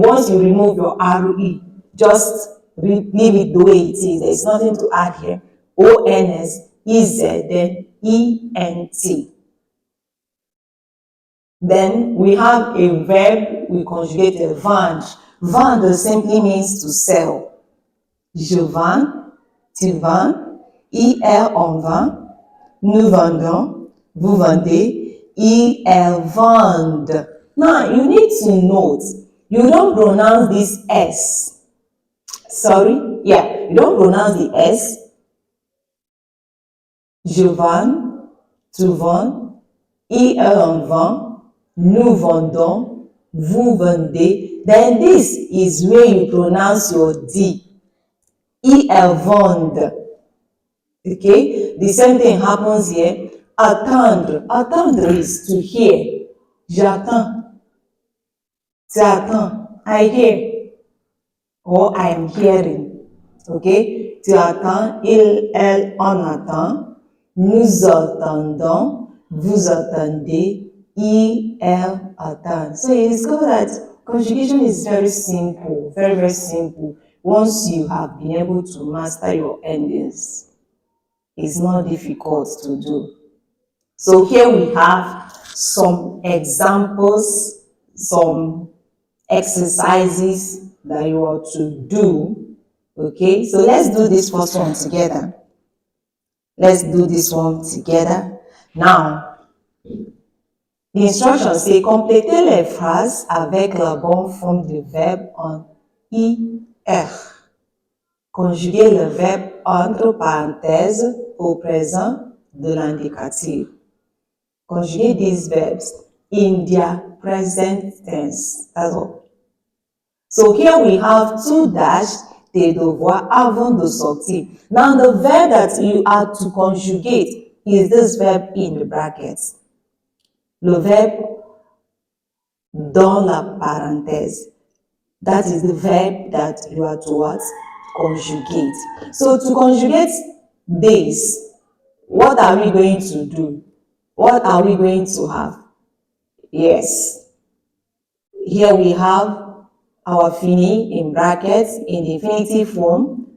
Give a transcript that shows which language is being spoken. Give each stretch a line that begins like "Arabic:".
English: Once you remove your RE, just leave it the way it is. There's nothing to add here. ONS, EZ, then ENT. Then we have a verb, we conjugate a vendre. Vendre simply means to sell.
French: Je vends, tu vends, on vend, nous vendons, vous vendez, elles vendent.
English: Now, you need to note, you don't pronounce this S. Sorry, yeah, you don't pronounce the S.
French: Je vends, tu vends, on vend, nous vendons, vous vendez.
English: Then this is where you pronounce your D.
French: Elles vendent.
English: Okay? The same thing happens here. Attendre. Attendre is to hear.
French: J'attends. Tu attends.
English: I hear. Or I am hearing. Okay?
French: Tu attends. Il, elle, on attend. Nous attendons. Vous attendez. Il, elle attend.
English: So you discover that conjugation is very simple. Very, very simple. Once you have been able to master your endings, it's not difficult to do. So here we have some examples, some exercises that you are to do. Okay, so let's do this first one together. Let's do this one together. Now, the instructions say
French: complétez les phrases avec la bonne forme du verbe en IR. Conjuguez le verbe entre parenthèses au présent de l'indicatif.
English: Conjugate these verbs in their present tense. That's all. So here we have two dash,
French: tes devoirs avant de sortir.
English: Now the verb that you are to conjugate is this verb in the brackets.
French: Le verbe dans la parenthèse.
English: That is the verb that you are to what? Conjugate. So to conjugate this, what are we going to do? What are we going to have? Yes. Here we have our fini in brackets in the infinitive form.